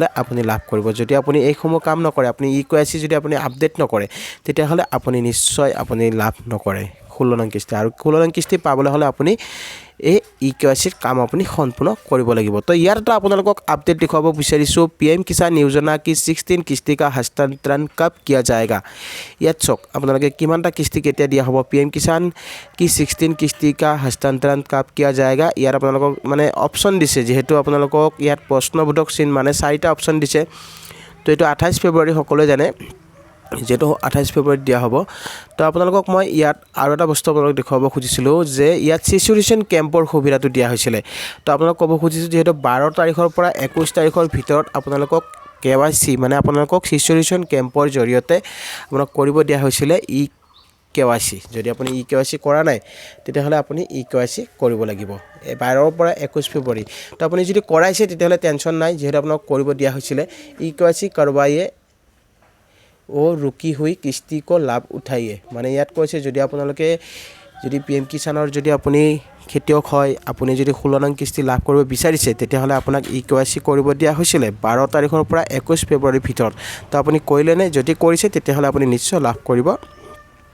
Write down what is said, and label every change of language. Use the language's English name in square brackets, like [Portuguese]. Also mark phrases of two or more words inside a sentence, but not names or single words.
[Assamese] আপুনি লাভ কৰিব যদি আপুনি এইসমূহ কাম নকৰে আপুনি ইকেৱাইচি যদি আপুনি আপডেট নকৰে তেতিয়াহ'লে আপুনি নিশ্চয় আপুনি লাভ নকৰে 16 নং কিস্তি আৰু 16 নং কিস্তি পাবলৈ হ'লে আপুনি এই ইকেৱাইচিৰ কাম আপুনি সম্পূৰ্ণ কৰিব লাগিব তো ইয়াত এটা আপোনালোকক আপডেট দেখুৱাব বিচাৰিছোঁ PM কিষাণ [Hindi] योजना की 16 किस्ती का हस्तांतरण कब किया [Assamese] जाएगा ইয়াত চাওক আপোনালোকে কিমানটা কিস্তি কেতিয়া দিয়া হ'ব PM কিষাণ [Hindi] की 16 किस्ती का हस्तांतरण कब किया जाएगा [Assamese] ইয়াত আপোনালোকক মানে অপশ্যন দিছে যেহেতু আপোনালোকক ইয়াত প্ৰশ্নবোধক চিন মানে 4টা অপশ্যন দিছে তো এইটো 28 ফেব্ৰুৱাৰী সকলোৱে জানে যেটো 28 ফেব্ৰুৱাৰীত দিয়া হ'ব তো আপোনালোকক মই ইয়াত আৰু এটা বস্তু আপোনালোকক দেখুৱাব খুজিছিলোঁ যে ইয়াত সিচুৱেশ্যন কেম্পৰ সুবিধাটো দিয়া হৈছিলে তো আপোনালোকক ক'ব খুজিছোঁ যেহেতু 12 তাৰিখৰ পৰা 21 তাৰিখৰ ভিতৰত আপোনালোকক KYC মানে আপোনালোকক সিচুৱেশ্যন কেম্পৰ জৰিয়তে আপোনাক কৰিব দিয়া হৈছিলে KYC যদি আপুনি KYC কৰা নাই তেতিয়াহ'লে আপুনি KYC কৰিব লাগিব 12 পৰা 21 ফেব্ৰুৱাৰী তো আপুনি যদি কৰাইছে তেতিয়াহ'লে টেনশ্যন নাই যেহেতু আপোনাক কৰিব দিয়া হৈছিলে KYC কৰবায়ে ও [Hindi] रुकी हुई किस्ती को लाभ उठाइए [Assamese] মানে ইয়াত কৈছে যদি আপোনালোকে যদি PM কিষাণৰ যদি আপুনি খেতিয়ক হয় আপুনি যদি 16 নং কিস্তি লাভ কৰিব বিচাৰিছে তেতিয়াহ'লে আপোনাক KYC কৰিব দিয়া হৈছিলে 12 তাৰিখৰ পৰা 21 ফেব্ৰুৱাৰীৰ ভিতৰত তো আপুনি কৰিলে নে যদি কৰিছে তেতিয়াহ'লে আপুনি নিশ্চয় লাভ কৰিব